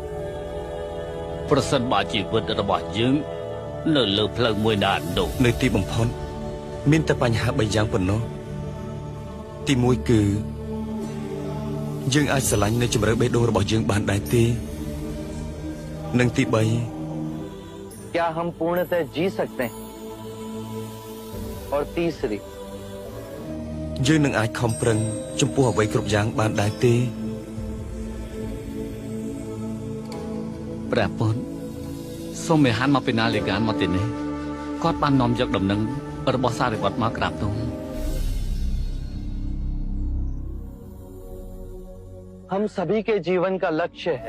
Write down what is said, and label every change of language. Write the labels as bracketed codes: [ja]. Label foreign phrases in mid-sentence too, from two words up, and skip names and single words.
[km] ប្រសិនបើជីវិតរបស់យើងនៅលើផ្លូវមួយណានោះ នៅទីបំផុតមានតែបញ្ហា3យ៉ាងប៉ុណ្ណោះទី1គឺយើងអាចស្រឡាញ់នៅជម្រៅបេះដូងរបស់យើងបានដែរទេនិងទី3 [hi] क्या हम पूर्णतः जी सकते हैं और तीसरी [km] យើងនឹងអាចខំប្រឹងចំពោះអ្វីគ្រប់យ៉ាងបានដែរទេ ព្រះពុទ្ធសូមមេហានមកពីណាលេកានមកទីនេះគាត់បាននាំយកដំណឹងរបស់សារីបុត្រមកក្រាបទូល [hi] हम सभी के जीवन का लक्ष्य है